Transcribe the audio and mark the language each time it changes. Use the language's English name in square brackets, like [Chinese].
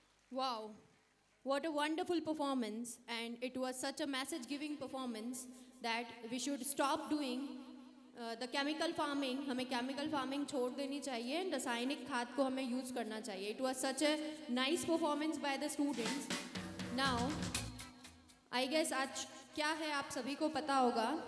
[English] Wow, what a wonderful performance, and it was such a message-giving performance that we should stop doing the chemical farming. [Hindi] हमें chemical farming छोड़ देनी चाहिए, रासायनिक खाद को हमें use करना चाहिए. [English] It was such a nice performance by the students. Now, I guess [Hindi] आज क्या है आप सभी को पता होगा.